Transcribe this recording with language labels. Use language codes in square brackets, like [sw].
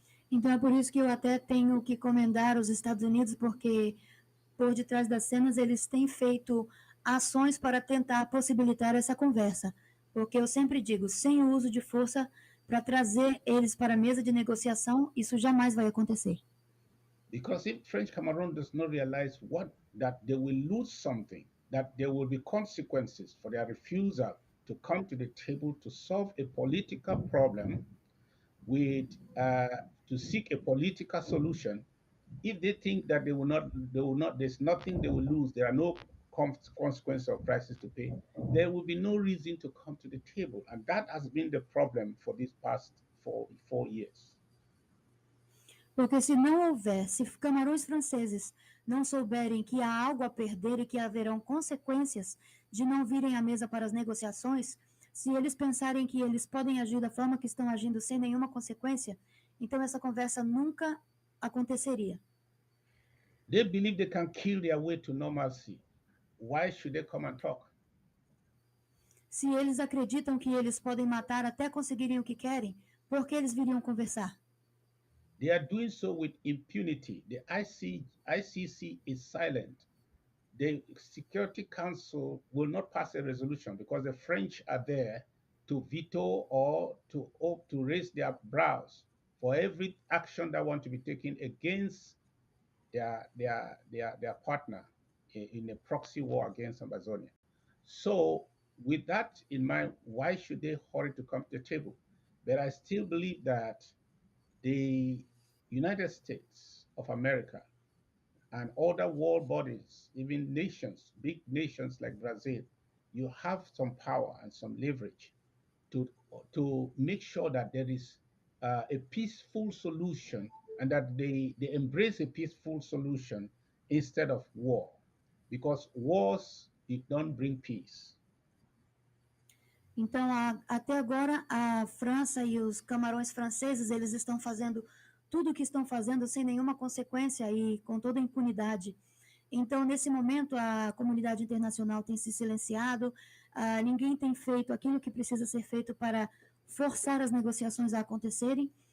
[pt] Então é por isso que eu até tenho que comendar os Estados Unidos, porque por detrás das cenas eles têm feito ações para tentar possibilitar essa conversa. Porque eu sempre digo, sem o uso de força para trazer eles para a mesa de negociação, isso jamais vai acontecer. [en] Because if French Cameroon does not realize that they will lose something, that there will be consequences for their refusal to come to the table to solve a political problem to seek a political solution, if they think that they will not, there's nothing they will lose, there are no consequences or prices to pay, there will be no reason to come to the table. And that has been the problem for these past four years. [pt] Porque se não houver, se camarões franceses não souberem que há algo a perder e que haverão consequências de não virem à mesa para as negociações, se eles pensarem que eles podem agir da forma que estão agindo sem nenhuma consequência, então essa conversa nunca aconteceria. [en] They believe they can kill their way to normalcy. Why should they come and talk? [pt] Se eles acreditam que eles podem matar até conseguirem o que querem, por que eles viriam conversar? [en] They are doing so with impunity. The ICC is silent. The Security Council will not pass a resolution because the French are there to veto or to raise their brows for every action that want to be taken against their partner in a proxy war against Ambazonia. So with that in mind, why should they hurry to come to the table? But I still believe that the United States of America and other world bodies, even nations, big nations like Brazil, you have some power and some leverage to make sure that there is a peaceful solution and that they embrace a peaceful solution instead of war, because wars don't bring peace. [pt] Então, até agora, a França e os camarões franceses, eles estão fazendo tudo o que estão fazendo sem nenhuma consequência e com toda a impunidade. Então, nesse momento, a comunidade internacional tem se silenciado, ninguém tem feito aquilo que precisa ser feito para forçar as negociações a acontecerem.